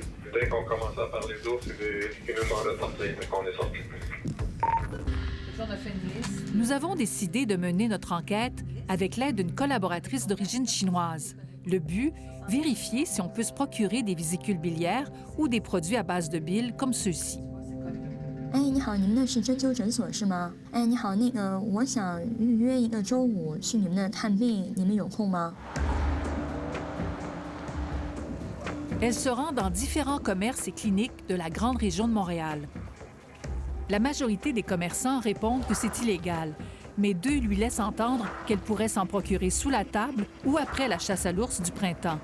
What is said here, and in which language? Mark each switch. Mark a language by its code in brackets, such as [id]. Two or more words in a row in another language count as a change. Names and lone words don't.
[fr] Dès qu'on commençait à parler d'eau, c'est des moments de sortie, mais qu'on est sorti. Nous avons décidé de mener notre enquête avec l'aide d'une collaboratrice d'origine chinoise. Le but, vérifier si on peut se procurer des vésicules biliaires ou des produits à base de bile comme ceux-ci. [zh] 哎，你好，你们那是针灸诊所是吗？哎，你好，我想预约一个周五去你们那探病，你们有空吗？ [fr] Elle se rend dans différents commerces et cliniques de la grande région de Montréal. La majorité des commerçants répondent que c'est illégal, mais 2 lui laissent entendre qu'elle pourrait s'en procurer sous la table ou après la chasse à l'ours du printemps.